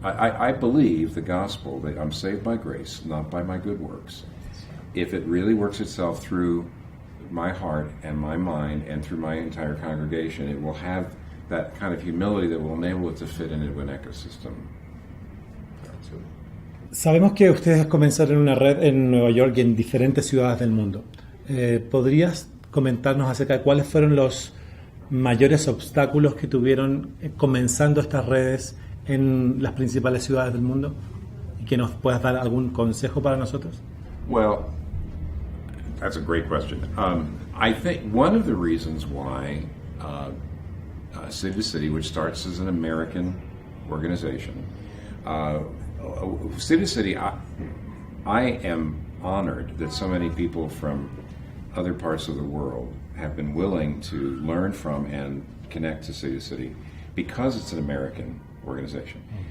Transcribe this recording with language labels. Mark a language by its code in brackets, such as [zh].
[en] I believe the gospel that I'm saved by grace, not by my good works. If it really works itself through my heart and my mind and through my entire congregation, it will have that kind of humility that will enable it to fit into an ecosystem. [es] Sabemos que ustedes comenzaron una red en Nueva York y en diferentes ciudades del mundo. ¿Podrías comentarnos acerca de cuáles fueron los mayores obstáculos que tuvieron comenzando estas redes en las principales ciudades del mundo? ¿Y que nos puedas dar algún consejo para nosotros? [en] Well, that's a great question. I think one of the reasons why City to City, which starts as an American organization. City to City, I am honored that so many people from other parts of the world have been willing to learn from and connect to City to City because it's an American organization.